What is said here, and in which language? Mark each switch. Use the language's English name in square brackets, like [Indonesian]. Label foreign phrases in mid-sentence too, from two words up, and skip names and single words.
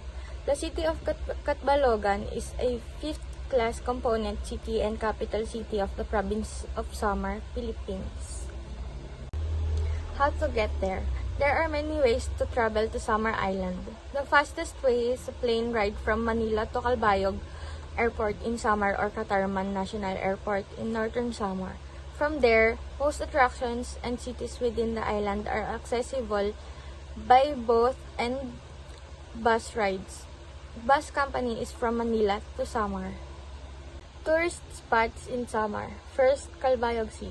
[English] The city of Catbalogan is a fifth-class component city and capital city of the province of Samar, Philippines. How to get there? There are many ways to travel to Samar Island. The fastest way is a plane ride from Manila to Calbayog Airport in Samar or Catarman National Airport in northern Samar. From there, most attractions and cities within the island are accessible by boat and bus rides. Bus company is from Manila to Samar. Tourist spots in Samar. First, Calbayog City.